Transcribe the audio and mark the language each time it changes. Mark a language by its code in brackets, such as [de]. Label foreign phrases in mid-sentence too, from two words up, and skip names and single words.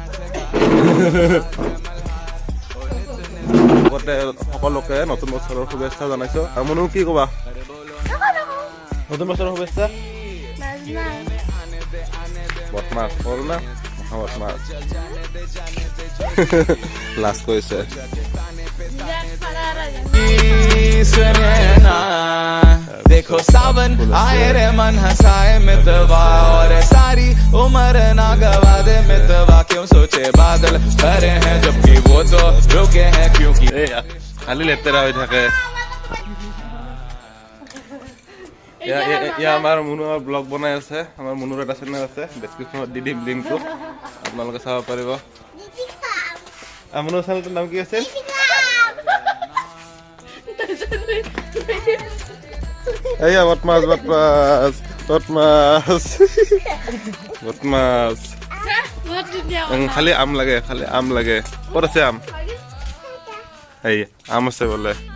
[as] সকলোকে নতুন বছৰৰ শুভেচ্ছা জনাইছো আৰু মনু কি কবা নতুন বছৰৰ শুভেচ্ছা বদমাছ কৰো না বদমাছ লাজ কৰিছে [hi] देखो सावन आए रे मन हंसाए मितवा और सारी उम्र ना गवा दे मितवा क्यों सोचे बादल भरे हैं जबकि वो तो रुके हैं क्योंकि [as] খালি লেতেৰা হৈ থাকে আমাৰ মুনুৰ ব্লগ বনাই আছে আমাৰ মুনুৰ এটা চেনেল আছে ডেছক্ৰিপশ্যনত দি দিম লিংকটো আপোনালোকে চাব পাৰিব মুনুৰ চেনেলটোৰ নাম কি আছিল এইয়া বদমাছ বদমাছ বদমাছ বদমাছ খালি আম লাগে খালি আম লাগে ক'ত আছে আম এই আম আছে বোলে